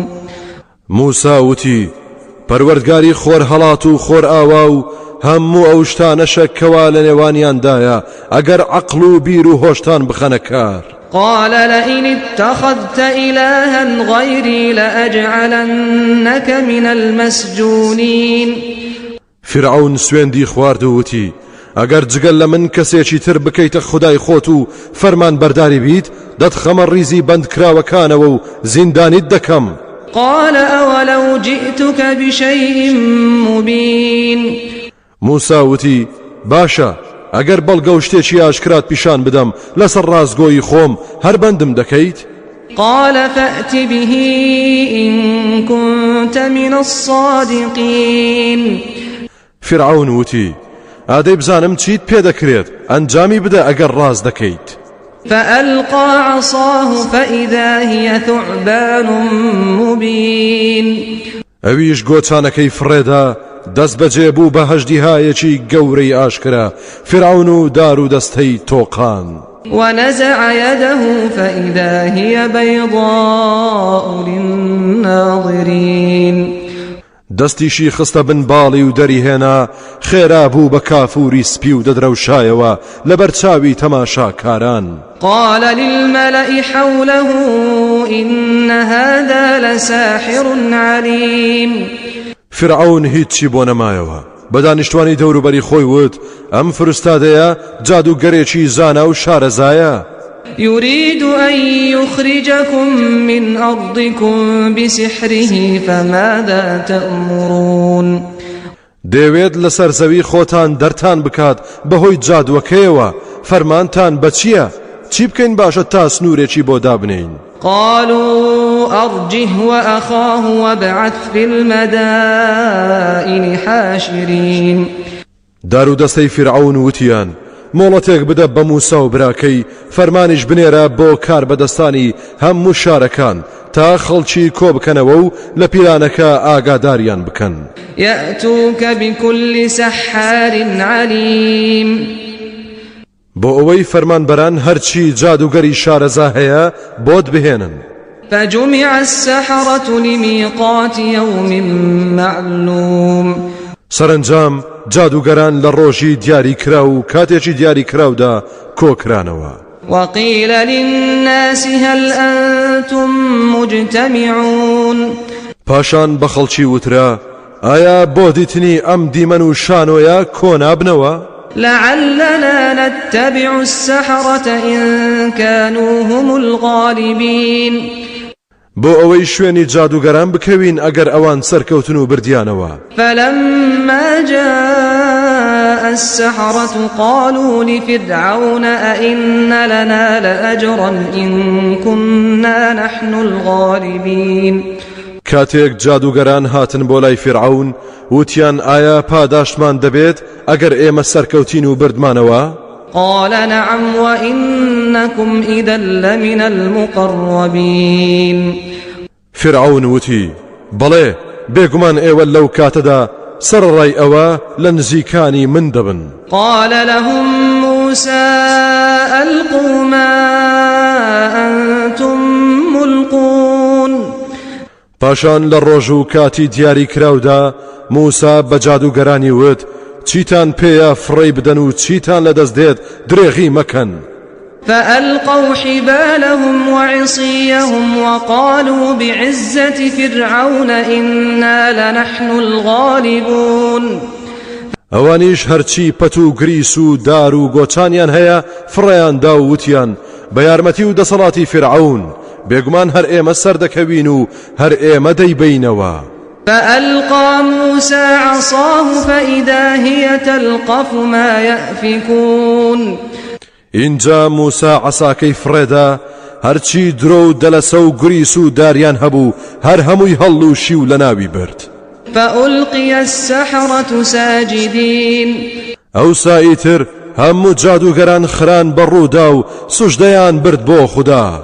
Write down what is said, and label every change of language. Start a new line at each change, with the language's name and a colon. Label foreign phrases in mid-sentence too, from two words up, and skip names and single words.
Central Kurdish: موسا وتی: پەروەردگاری خۆر هەڵات و خۆر ئاوا و هەموو ئەو شتانەشە کەوا لە نێوانیاندایە ئەگەر عەقڵ و بیر و هۆشتان بخەنە کار.
Arabic: قال لئن اتخذت إلها غيري لأجعلنك من المسجونين.
Central Kurdish: فرعون سوێندی خوارد و وتی: ئەگەر جگەل لە من کەسێکی تر بکەیتە خودای خۆت و فەرمان بەرداری بیت دەتخەمە ڕیزی بەندکراوەکانەوە و زیندانیت دەکەم.
Arabic: قال أولو جئتك بشيء مبين.
Central Kurdish: موسا وتی: باشە ئەگەر بەڵگە و شتێکی ئاشکرات پیشان بدەم لەسەر ڕازگۆیی خۆم هەر بەندم دەکەیت؟
Arabic: قال فأت به إن كنت من الصادقين.
Central Kurdish: فرعون وتی: ئادەی بزانم چیت پێ دەکرێت ئەنجامی بدە ئەگەر ڕاز دەکەیت.
Arabic: فألقى عصاه فإذا هي ثعبان مبين.
Central Kurdish: ئەویش گۆچانەکەی فڕێدا دەست بەجێ بوو بە هەژدیهایەکی گەورەی ئاشکرا. فرعون و دار و دەستەی تۆقان.
Arabic: ونزع يده فإذا هي بيضاء للناظرين.
Central Kurdish: دەستیشی خستە بن باڵی و دەری هێنا خێرا بوو بە کافوری سپی و دەدرەوشایەوە لەبەر چاوی تەماشاکاران.
Arabic: قال للملأ حوله إن هذا لساحر عليم.
Central Kurdish: فرعون هیچی بۆ نەمایەوە. بە دانیشتوانی دەوروبەری خۆی وت: ئەم فرستادەیە جادوگەرێکی زانا و شارەزایە.
Arabic: يريد أن يخرجكم من أرضكم بسحره فماذا تأمرون.
Central Kurdish: دەوێت لەسەر زەوی خۆتان دەرتان بکات بەهۆی جادوەکەیەوە. فەرمانتان بە چییە؟ چی بکەین باشە تا سنوورێکی بۆ دابنین؟
Arabic: قالوا أرجه وأخاه وابعث في المدائن حاشرين
Central Kurdish: دار دەستەی فرعون وتیان مۆڵەتێک بدە بە موسا و براکەی فەرمانیش بنێرە بۆ کار بەدەستانی هەموو شارەکان تا خەڵکی کۆ بکەنەوە و لە پیرانەکە ئاگاداریان بکەن
Arabic: يأتوك بكل سحار عليم
Central Kurdish: بۆ ئەوەی فەرمانبەران هەرچی جادوگەری شارەزا هەیە بۆت بهێنن
Arabic: فجمع السحرة لميقات يوم معلوم
Central Kurdish: سەرنجام جادوگەران لە ڕۆژی دیاری کرا و کاتێکی دیاری کراودا کۆکرانەوە
Arabic: وقيل للناس هل أنتم مجتمعون
Central Kurdish: پاشان بە خەڵکی وترا ئایا بۆ دیتنی ئەم دیمەن و شانۆیە کۆنابنەوە
Arabic: لعلنا نتبع السحرة إن كانوا هم الغالبين
Central Kurdish: بۆ ئەوەی شوێنی جادوگەران بکەوین ئەگەر ئەوان سەرکەوتن و بردیانەوە
Arabic: فلما جاء السحرة قالوا لفرعون أئن لنا لأجرا إن كنا نحن الغالبين
Central Kurdish: کاتێک جادوگەران هاتن بۆ لای فرعون وتیان ئایا پاداشمان دەبێت ئەگەر ئێمە سەرکەوتین و بردمانەوە
Arabic: قال نعم وإنكم إذا لمن المقربين
Central Kurdish: فرعون وتی بەڵێ بێگومان ئێوە لەو کاتەدا سەرڕای ئەوە لە نزیکانی من دەبن
Arabic: قال لهم موسى ألقوا ما أنتم ملقون
Central Kurdish: پاشان لە ڕۆژ و کاتی دیاری کراودا موسا بە جادوگەرانی وت چیتان پێیە فڕێی بدەن و چیتان لەدەست دێت درێغی مەکەن
Arabic: فألقوا حبالهم وعصيهم وقالوا بعزة فرعون إنا لنحن الغالبون
Central Kurdish: ئەوانیش هەرچی پەت و گریس و دار و گۆچانیان هەیە فڕێیان دا و وتیان بە یارمەتی و دەسەڵاتی فرعون بێگومان هەر ئێمە سەردەکەوین و هەر ئێمە دەیبینەوە
Arabic: فألقى موسى عصاه فإذا هي تلقف ما يأفكون
Central Kurdish: اینجا موسا عەساکەی فڕێدا هەرچی درۆ و دەلەسە و گریس و داریان هەبوو هەر هەمووی هەڵ و شی و لە ناوی برد
Arabic: فألقي السحرة ساجدين
Central Kurdish: ئەوسا ئیتر هەموو جادوگەران خران بەڕوودا و سوژدەیان برد بۆ خوددا